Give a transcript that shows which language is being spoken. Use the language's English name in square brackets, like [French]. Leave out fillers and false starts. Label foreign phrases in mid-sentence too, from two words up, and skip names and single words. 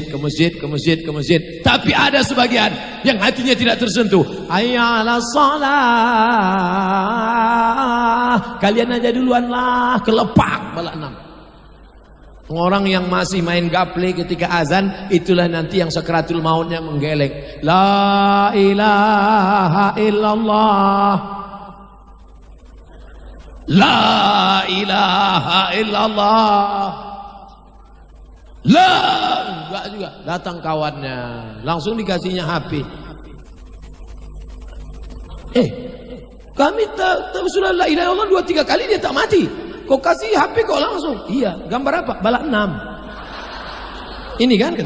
[Indonesian] Tapi ada sebagian yang hatinya tidak tersentuh. [Arabic] حي على الصلاة, [Indonesian] kalian aja duluan lah, kelepak bala 6. Orang yang masih main gaple ketika azan, itulah nanti yang sakratul mautnya menggeleng. [Arabic] لا إله إلا الله لا إله إلا الله. [Indonesian] Enggak juga, datang kawannya, langsung dikasihnya HP. Kami sudah [Arabic] لا إله إلا الله [Indonesian] 2-3 kali dia tak mati. Kau kasih HP kok langsung? Iya, gambar apa? Balak 6. Ini kan kata.